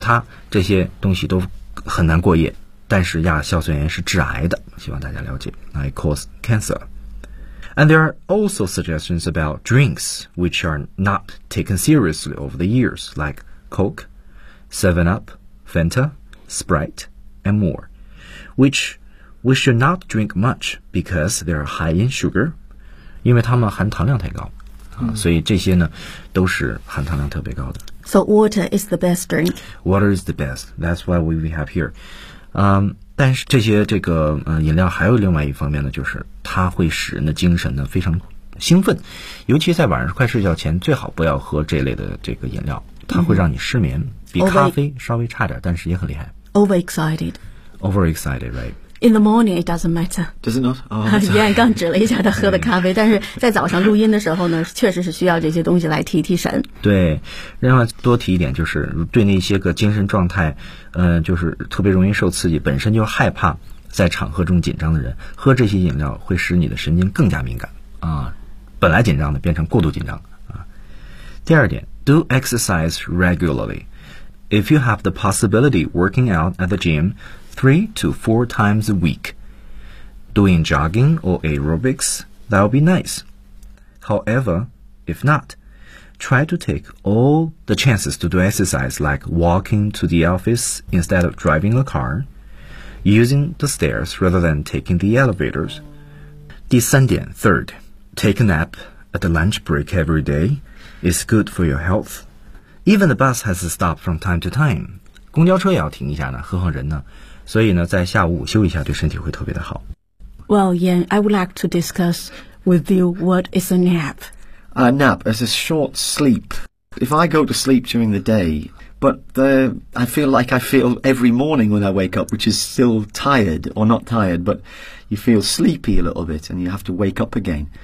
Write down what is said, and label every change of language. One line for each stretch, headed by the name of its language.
Chinese: 擦，这些东西都很难过夜。但是亚硝酸盐是致癌的，希望大家了解。
English: It causes cancer. And there are also suggestions about drinks which are not taken seriously over the years, like Coke, 7-Up, Fanta, Sprite, and more, which we should not drink much because they are high in sugar.
Chinese: 因为它们含糖量太高。所以这些呢都是含糖量特别高的。
English: So water is the best drink. Water is the best. That's why we have here.
Chinese: 但是这些饮料还有另外一方面呢，就是它会使人的精神呢非常兴奋。尤其在晚上快睡觉前，最好不要喝这类的饮料。它会让你失眠，比咖啡稍微差点，但是也很厉害。
English: Overexcited. Overexcited, right? In the morning, it doesn't matter. Does it not? Oh,
Chinese: 刚刚指了一下他喝的咖啡，但是在早上录音的时候呢，确实是需要这些东西来提提神。对，另外多提一点，就是对那些个精神状态，就是特别容易受刺激，本身就害怕在场合中紧张的人，喝这些饮料会使你的神经更加敏感啊，本来紧张的变成过度紧张啊。第二点
English: ，do exercise regularly. If you have the possibility, working out at the gym. 3 to 4 times a week. Doing jogging or aerobics, that'll be nice. However, if not, try to take all the chances to do exercise like walking to the office instead of driving a car, using the stairs rather than taking the elevators.
Chinese: 第三点
English: ,third, take a nap at the lunch break every day is good for your health. Even the bus has to stop from time to time.
Chinese: 公交车也要停一下呢，何况人呢。所以呢，在下午午休一下，对身体会特别的好。
English: Well, Yan, I would like to discuss with you what is a nap. A nap is a short sleep. If I go to sleep during the day, but I feel like I feel every morning when I wake up, which is still tired or not tired, but you feel sleepy a little bit and you have to wake up again.